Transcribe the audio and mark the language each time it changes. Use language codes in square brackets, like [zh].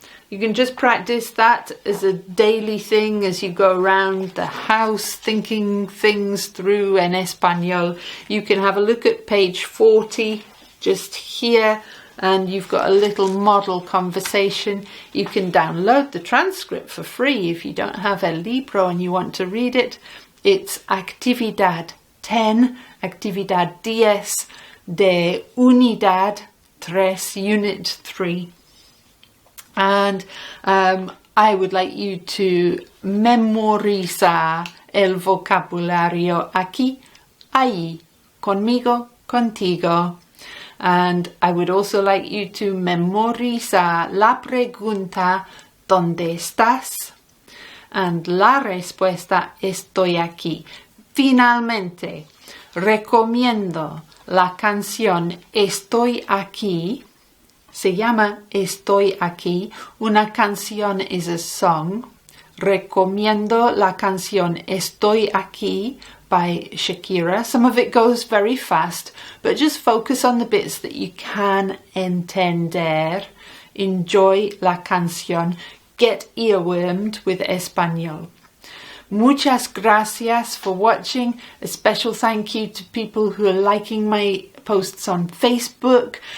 [en] You can just practice that as a daily thing as you go around the house thinking things through [es] en español. [en] You can have a look at page 40 just here, and you've got a little model conversation. You can download the transcript for free if you don't have [es] el libro [en] and you want to read it. [es] It's actividad 10, actividad 10 de unidad 3, [en] unit 3. And I would like you to [es] memorizar el vocabulario aquí, allí, conmigo, contigo. [en] And I would also like you to [es] memorizar la pregunta ¿dónde estás? And la respuesta estoy aquí. Finalmente, recomiendo la canción Estoy aquí. Se llama Estoy aquí. Una canción [en] is a song. [es] Recomiendo la canción Estoy aquí by Shakira. [en] Some of it goes very fast, but just focus on the bits that you can entender. Enjoy [es] la canción. [en] Get earwormed with Español. [es] Muchas gracias [en] for watching. A special thank you to people who are liking my posts on Facebook.